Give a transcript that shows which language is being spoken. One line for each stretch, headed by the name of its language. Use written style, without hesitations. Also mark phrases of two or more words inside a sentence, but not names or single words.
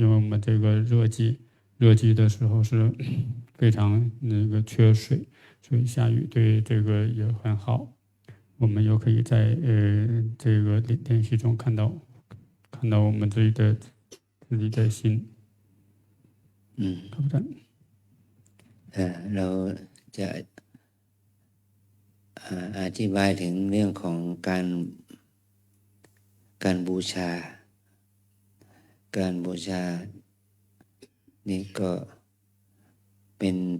Chinese: 因为我们这个热季的时候是非常缺水，所以下雨对这个也很好。我们又可以在这个练习中看到我们自己的心。
Thai: ครับอาจารย์ เราจะอธิบายถึงเรื่องของการบูชานี่ก็เป็น